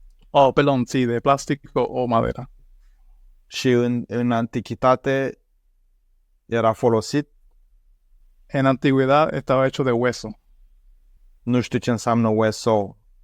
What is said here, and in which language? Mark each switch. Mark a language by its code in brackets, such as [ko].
[es] Oh, perdón, sí, de plástico o madera. [ro] Și în antichitate era folosit? [es] En antigüedad estaba hecho de hueso. [ro] Nu știu ce înseamnă hueso.